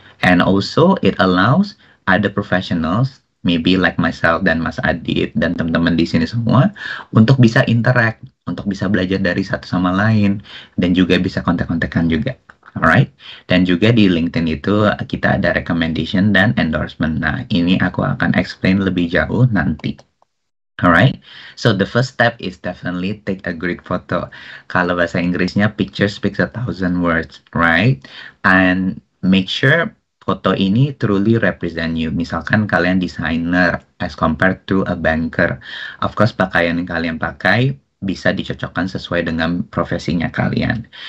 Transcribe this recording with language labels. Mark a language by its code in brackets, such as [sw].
[en] And also, it allows other professionals, maybe like myself [id] dan Mas Adit dan teman-teman di sini semua, untuk bisa interact, untuk bisa belajar dari satu sama lain, dan juga bisa kontak-kontakan juga. Alright, dan juga di LinkedIn itu kita ada recommendation dan endorsement. Nah, ini aku akan explain lebih jauh nanti. [en] Alright, so the first step is definitely take a great photo. [id] Kalau bahasa Inggrisnya [en] picture speaks 1,000 words, [id] right? [en] And make sure [id] foto ini [en] truly represent you. [id] Misalkan kalian [en] designer as compared to a banker. Of course, [id] pakaian yang kalian pakai bisa dicocokkan sesuai dengan profesinya kalian.